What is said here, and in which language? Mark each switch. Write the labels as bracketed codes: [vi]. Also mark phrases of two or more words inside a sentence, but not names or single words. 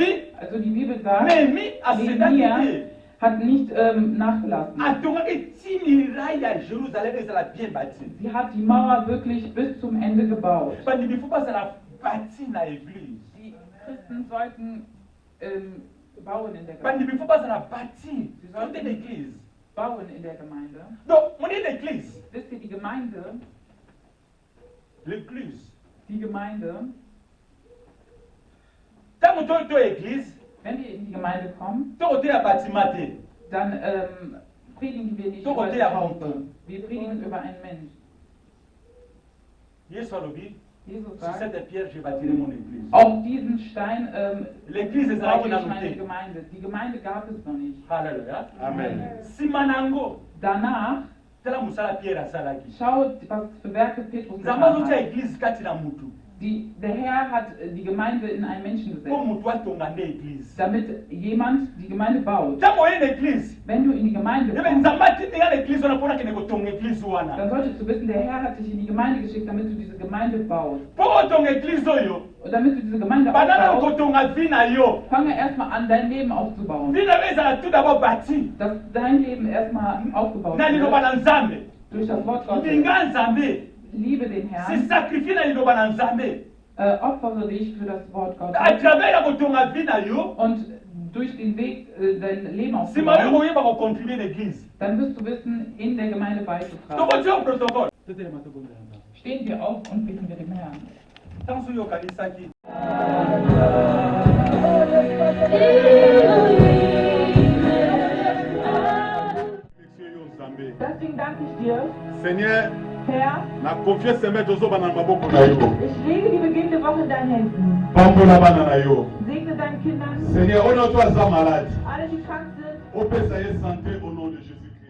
[de] Also die Bibel sagt, [ln] Nehemi asedaki Nehemia te. [de] hat nicht nachgelassen. [ln] Atongaki ti miraille ya Jérusalem ezala [fr] bien bâti. [de] Sie hat die Mauer wirklich bis zum Ende gebaut. [ln] Bandimi faut bazala bâti na église. [de] Die Christen sollten bauen in der Gemeinde. [ln] Bandimi faut bazala bâti. [fr] Fondez l'église. [de] Bauen in der Gemeinde. [fr] Donc, on est l'église. [de] Wisst ihr, die Gemeinde, [ln] L'église. Ntango to église, [de] wenn wir in die Gemeinde kommen, [ln] tokoteya bâtiment te. [de] dann predigen wir nicht Doch, über der das Haus. Haus. Wir predigen über einen Mensch. [ln] Yesu alobi, [de] Jesus [fr] sur [de] sagt, [fr] cette pierre je bâtirai mon église. [de] auf diesen Stein [fr] L'église [de] baue [ln] ezalaki [de] ich [ln] nanu [de] meine [ln] te. [de] Gemeinde. Die Gemeinde gab es noch nicht. Halleluja. Amen. [ln] Nsima nango, [de] Danach, [ln] tala mosala pierre asalaki. [de] schaut, was für Werke Petrus [ln] Nzambe [de] getan [ln] azotia [de] hat. [ln] église kati na mutu. [de] Der Herr hat die Gemeinde in einen Menschen [ln] Po [de] gesetzt, [ln] mutu atonga nde église. [de] damit jemand die Gemeinde baut. [ln] Ntango oye na église, [de] Wenn du in die Gemeinde [ln] yebe [de] kommst, [ln] nzambe atindenga na église wana mpona kende kotonga église wana. [de] dann solltest du wissen, der Herr hat dich in die Gemeinde geschickt, damit du diese Gemeinde baust. [ln] Po otonga église oyo, [de] Und damit du diese Gemeinde [ln] bandana [de] aufbaust, [ln] kotonga vie na yo. [de] fange erstmal an, dein Leben aufzubauen. [ln] Vie na yo ezala [fr] tout d'abord bâti. [de] Dass dein Leben erstmal aufgebaut [ln] Na liloba [de] wird [ln] na nzambe. [de] durch das Wort Gottes. [ln] Linga nzambe. [de] Liebe den [ln] Se [de] Herrn, [ln] sacrifie na liloba na nzambe. [de] opfere dich für das Wort Gottes. [fr] à travers la [ln] kotonga vie na yo, [de] Und durch den Weg, dein Leben [ln] nsima yo [de] aufzubauen, [ln] koyeba kocontribue l'église. [de] dann wirst du wissen, in der Gemeinde beizutragen. [ln] tokotia protocole [de] Stehen wir auf und bitten wir dem Herrn. [ln] ntanso oyo okanisaki [de] Deswegen danke ich dir, [fr] Seigneur, [de] Herr. [ln] na confiance semaine tozoba na maboko na yo. [de] Ich lege die beginnende Woche in deinen Händen. [ln] Pambola bana na yo. [de] Segne deinen Kindern, [fr] Seigneur, on a toi ça malade. [de] alle die krank sind. [ln] Opesa ye santé [fr] au nom de Jésus.